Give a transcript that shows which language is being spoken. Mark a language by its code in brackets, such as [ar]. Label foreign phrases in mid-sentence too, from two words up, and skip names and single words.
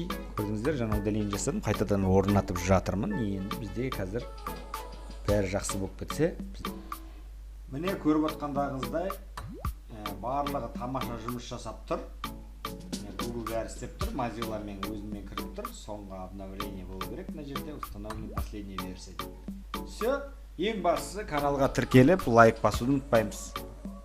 [kk] Көрдіңіздер, жаңа удаление жасадым, қайтадан орнатып жатырмын. Енді бізде қазір бәрі жақсы болып кетсе. Міне көріп отқандағыңыздай барлығы тамаша жұмыс жасап тұр. Google бәрі істеп тұр, Mozilla'мен өзімен кіріп тұр. Соңғы обновление болу керек мына жерде, [ru] установлен последняя версия. Все, [kk] ең бастысы каналға тіркеліп, лайк басуды ұмытпаймыз.